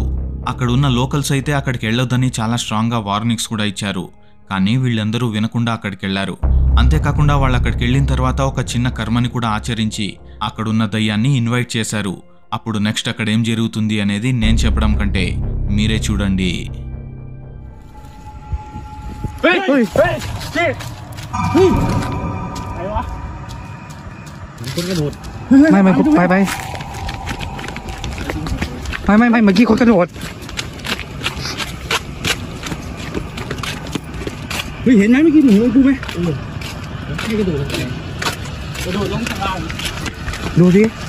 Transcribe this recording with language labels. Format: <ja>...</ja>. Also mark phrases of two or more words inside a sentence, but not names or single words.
<te>అక్కడ ఉన్న లోకల్స్ అయితే అక్కడికి వెళ్ళొద్దని చాలా</te> <en>strongga warnings</en> <te>కూడా ఇచ్చారు. కానీ వీళ్ళందరూ వినకుండా అక్కడికి వెళ్లారు. అంతేకాకుండా వాళ్ళు అక్కడికి వెళ్ళిన తర్వాత ఒక చిన్న కర్మని కూడా ఆచరించి అక్కడున్న దయ్యాన్ని ఇన్వైట్ చేశారు. అప్పుడు నెక్స్ట్ అక్కడ ఏం జరుగుతుంది అనేది నేను చెప్పడం కంటే మీరే చూడండి.</te> <th>ไม่ไปเมื่อกี้คนกระโดดเห็นไหมเมื่อกี้หนูดูไหมไม่กระโดดลงข้างล่างดูสิ</th>